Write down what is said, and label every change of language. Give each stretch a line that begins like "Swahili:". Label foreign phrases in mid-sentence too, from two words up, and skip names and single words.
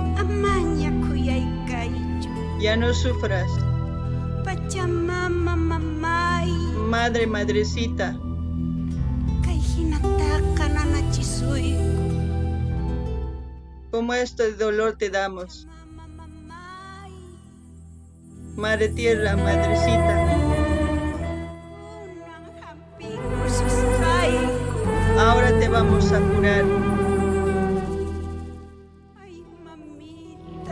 Quechua: amaña kuyaykachu.
Spanish: ya no sufras.
Quechua: Pachamama mamay,
Spanish: Madre, madrecita,
Quechua: kay hinataqa nanachisuyku.
Spanish: como este dolor te damos.
Quechua: Mama mamay,
Spanish: Madre tierra, madrecita,
Quechua: kunan hampikusisqayku.
Spanish: ahora te vamos a curar. Ay mamita,